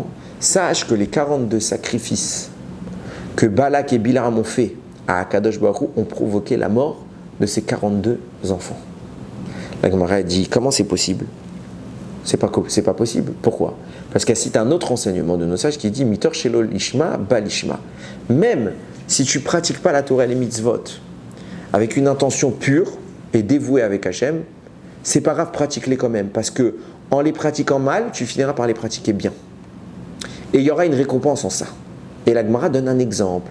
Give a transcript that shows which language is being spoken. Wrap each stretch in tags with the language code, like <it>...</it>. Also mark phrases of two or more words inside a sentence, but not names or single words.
<fr>Sache que les 42 sacrifices que Balak et Bilam ont fait à Akadosh Baruch Hu ont provoqué la mort de ces 42 enfants. La Gemara dit, comment c'est possible? C'est pas possible. Pourquoi? Parce qu'elle cite un autre enseignement de nos sages qui dit,</fr> <he>מתוך שלא לשמה בא לשמה.</he> <fr>Même si tu ne pratiques pas la Torah et les mitzvot avec une intention pure et dévouée avec Hachem, c'est pas grave, pratique-les quand même, parce que en les pratiquant mal, tu finiras par les pratiquer bien. Et il y aura une récompense en ça. Et la Gemara donne un exemple.</fr>